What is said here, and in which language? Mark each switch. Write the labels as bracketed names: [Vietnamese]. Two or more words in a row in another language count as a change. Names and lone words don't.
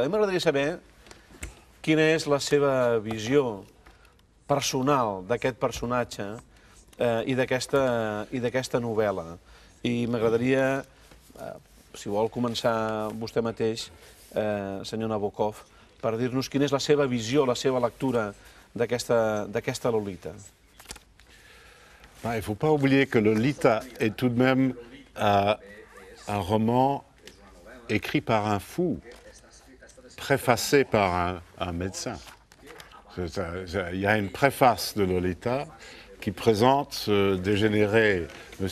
[Catalan] A mi m'agradaria saber quina és la seva visió personal d'aquest personatge i d'aquesta novel·la. I m'agradaria, si vol començar vostè mateix, senyor Nabokov, per dir-nos quina és la seva visió, la seva lectura d'aquesta Lolita. [French] Il ne faut pas oublier que Lolita est tout de même un roman écrit par un fou, préfacé par un médecin. Il y a une préface de Lolita qui présente ce dégénéré, M.